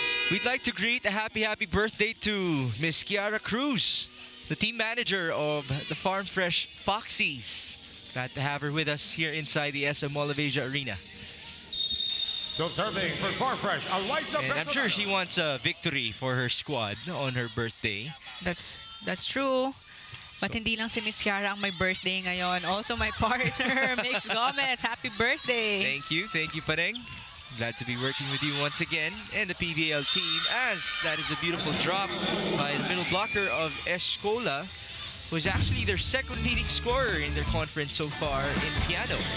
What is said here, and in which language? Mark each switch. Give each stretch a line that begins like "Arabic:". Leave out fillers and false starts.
English: We'd like to greet a happy birthday to Miss Kiara Cruz, the team manager of the Farm Fresh Foxies. Glad to have her with us here inside the SM Mall of Asia Arena. Still serving for Farm Fresh, Eliza. And I'm sure she wants a victory for her squad on her birthday. That's true.
Filipino: But hindi lang si Miss Kiara ang may birthday ngayon.
English: Also my partner, Mix Gomez. Happy birthday. Thank you, Pareng. Glad to be working with you once again and the PVL team, as that is a beautiful drop by the middle blocker of Est Cola, who is actually their second leading scorer in their conference so far in piano.